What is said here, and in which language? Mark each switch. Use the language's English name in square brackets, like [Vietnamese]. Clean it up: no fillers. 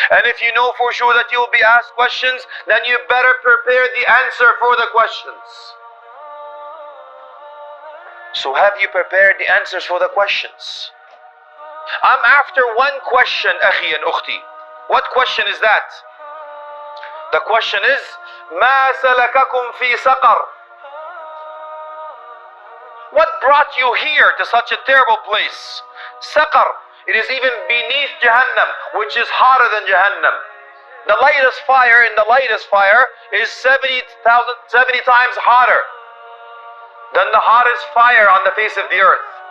[English] And if you know for sure that you will be asked questions, then you better prepare the answer for the questions. So have you prepared the answers for the questions? I'm after one question, akhi and ukhti. What question is that? The question is, [Arabic] مَا سَلَكَكُمْ فِي سَقَرٍ? [English] What brought you here to such a terrible place? Saqar, it is even beneath Jahannam, which is hotter than Jahannam. The lightest fire in the lightest fire is 70 times hotter than the hottest fire on the face of the earth.